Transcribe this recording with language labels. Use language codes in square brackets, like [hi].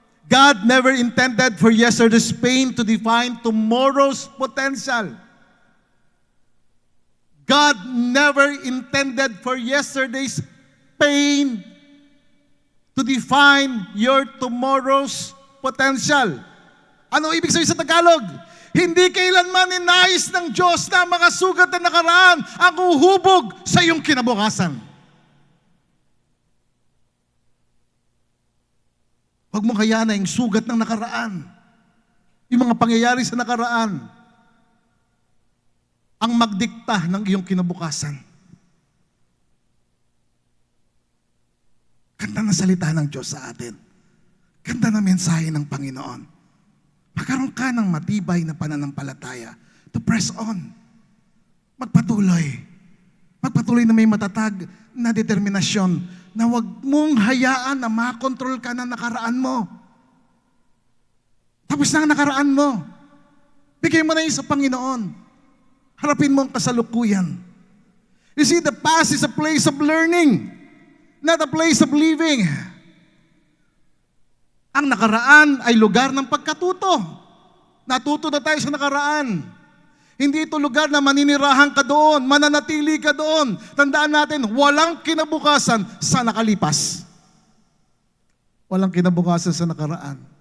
[en] God never intended for yesterday's pain to define tomorrow's potential. God never intended for yesterday's pain to define your tomorrow's potential. [tl] Ano ibig sabihin sa Tagalog? Hindi kailanman ninais ng Diyos na makasugat na nakaraan ang uhubog sa iyong kinabukasan. Huwag mong hayaan na yung sugat ng nakaraan, yung mga pangyayari sa nakaraan, ang magdikta ng iyong kinabukasan. Ganda na salita ng Diyos sa atin. Ganda na mensahe ng Panginoon. Magkaroon ka ng matibay na pananampalataya [en] to press on. [tl] Magpatuloy. Magpatuloy na may matatag na determinasyon na huwag mong hayaan na makontrol ka ng nakaraan mo. Tapos na ang nakaraan mo. Bigay mo na yun sa Panginoon. Harapin mo ang kasalukuyan. [en] You see, the past is a place of learning, not a place of living. [tl] Ang nakaraan ay lugar ng pagkatuto. Natuto na tayo sa nakaraan. Hindi ito lugar na maninirahan ka doon, mananatili ka doon. Tandaan natin, walang kinabukasan sa nakalipas. Walang kinabukasan sa nakaraan.